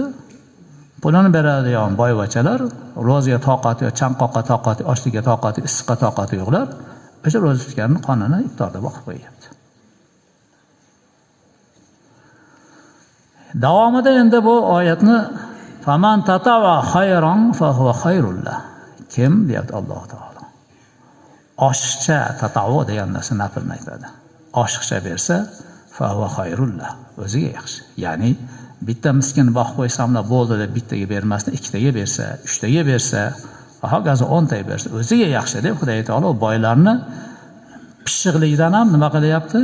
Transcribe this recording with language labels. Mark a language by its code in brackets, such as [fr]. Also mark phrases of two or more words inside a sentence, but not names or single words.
[uz] Pulini beradigan boyvachalar ro'zaga toqati yo'q, chanqoqqa toqati, ochlikka toqati, issiqqa toqati yo'qlar, o'sha ro'za tutganning qonini iftorda boqib qo'yapti. Davomida endi bu oyatni [ar] فمن تطوع خيرا فهو خير له. [uz] Kim deyapti Alloh taolo. Oshiqcha tatavvo degan narsa nafilni aytadi. Oshiqcha bersa [ar] فهو خير له, [uz] o'ziga yaxshi. Ya'ni bitta miskin boqib qo'ysamlar bo'ldi deb bittaga bermasdan ikkitaga bersa, uchtaga bersa, hokazo 10 taga bersa, o'ziga yaxshi deb Xudo taolo boylarni pishiqlikdan ham nima qilyapti?